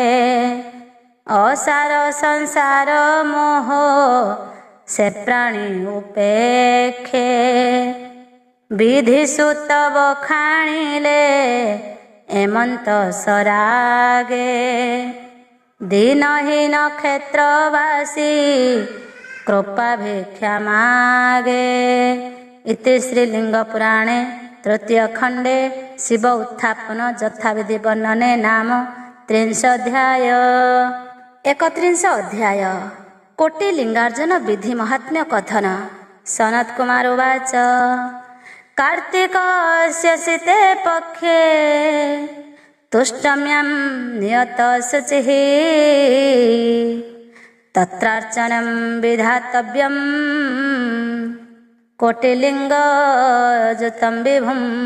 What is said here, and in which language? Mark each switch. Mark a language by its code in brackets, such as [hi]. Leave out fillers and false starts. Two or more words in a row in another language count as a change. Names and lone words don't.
[or] ଅସାର ସଂସାର ମୋହ ସେ ପ୍ରାଣୀ ଉପେକ୍ଷେ। ବିଧି ସୁତ ବଖାଣିଲେ ଏମନ୍ତ ସରାଗେ। ଦୀନହୀନ କ୍ଷେତ୍ରବାସୀ କୃପା ଭିକ୍ଷା ମାଗେ। [sa] इति श्रीलिंग पुराणे तृतीय खंडे शिव उत्थापन यथाविधि वर्णने नाम 30 अध्याय। 31 अध्याय कोटि लिंगार्जन विधि महात्म्य कथन। सनत कुमार उवाच कार्तिकस्य शीते पक्षे तुष्टम्यां नियत शुचिः तत्रार्चनं विधातव्यम् कोटिलिंग जुतम विभुम।